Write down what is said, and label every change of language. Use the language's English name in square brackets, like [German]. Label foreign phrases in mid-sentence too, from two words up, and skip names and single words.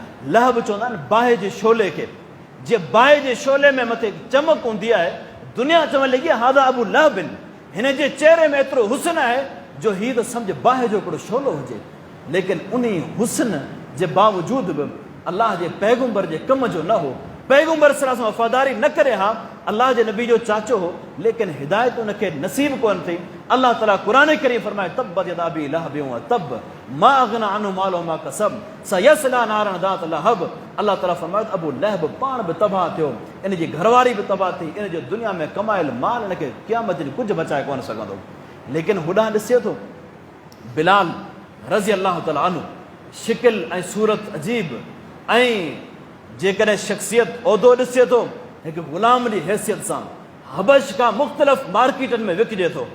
[Sindhi] लहब चवंदा आहिनि बाहि जे शोले खे। जीअं बाहि जे शोले में मथे चमक हूंदी आहे, दुनिया चवणु लॻी [Arabic] هذا أبو لهب, [Sindhi] हिन जे चेहरे में एतिरो हुस्न आहे जो हीउ त सम्झ बाहि जो हिकिड़ो शोलो हुजे। लेकिन उन हुस्न जे बावजूद बि अलाह जे पैगुंबर जे कम जो न हो। पैगुंबर [Arabic] صلى الله عليه وسلم [Sindhi] वफ़ादारी न करे हा, अलाह जे नबी जो चाचो हो, लेकिन हिदायत उनखे नसीब कोन थी। अल्लाह ताला क़ुरान करीम फरमाए [Arabic] تبت يدا أبي لهب وتب ما أغنى عنه ماله ما كسب سيصلى نارا ذات لهب. [Sindhi] अल्लाह ताला फरमाए अबू लहब पाण बि तबाह थियो, इन जी घरवारी बि तबाह थी, इन जो दुनिया में कमायल माल इन खे क़यामत ॾींहुं कुझु बचाए कोन सघंदो। लेकिन होॾां ॾिसे थो बिलाल [Arabic] رضي الله تعالى عنه, [Sindhi] शिकिल ऐं सूरत अजीब ऐं जेकॾहिं शख़्सियत उहिदो ॾिसे थो हिकु ग़ुलाम जी हैसियत सां हबश खां मुख़्तलिफ़ मार्केटनि में विकिणे थो।